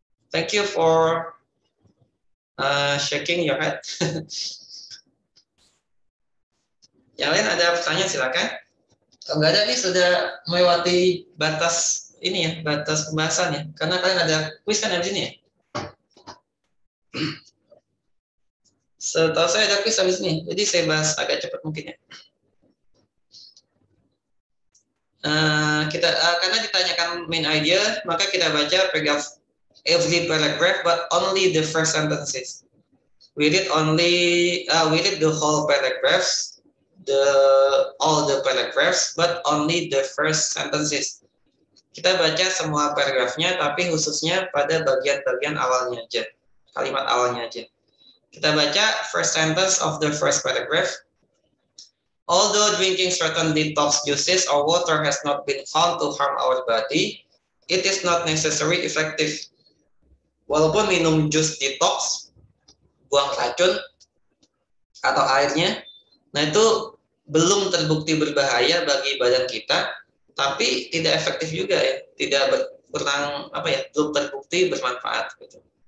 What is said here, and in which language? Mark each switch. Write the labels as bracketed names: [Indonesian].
[English] Thank you for shaking your head. [Indonesian] Yang lain ada pertanyaan silakan. Kalau nggak ada nih sudah melewati batas ini ya, batas pembahasan ya. Karena kalian ada kuis kan habis ini ya. Setahu saya ada kuis habis ini, jadi saya bahas agak cepat mungkin ya. Karena ditanyakan [English] main idea, [Indonesian] maka kita baca [English] paragraph every paragraph, but only the first sentences. We read the whole paragraphs, all the paragraphs, but only the first sentences. [Indonesian] Kita baca semua paragrafnya, tapi khususnya pada bagian-bagian awalnya aja, kalimat awalnya aja. Kita baca [English] first sentence of the first paragraph. Although drinking certain detox juices or water has not been found to harm our body, it is not necessarily effective. [Indonesian] walaupun minum jus detox, buang racun atau airnya, nah itu belum terbukti berbahaya bagi badan kita, tapi tidak efektif juga ya, kurang belum terbukti bermanfaat gitu.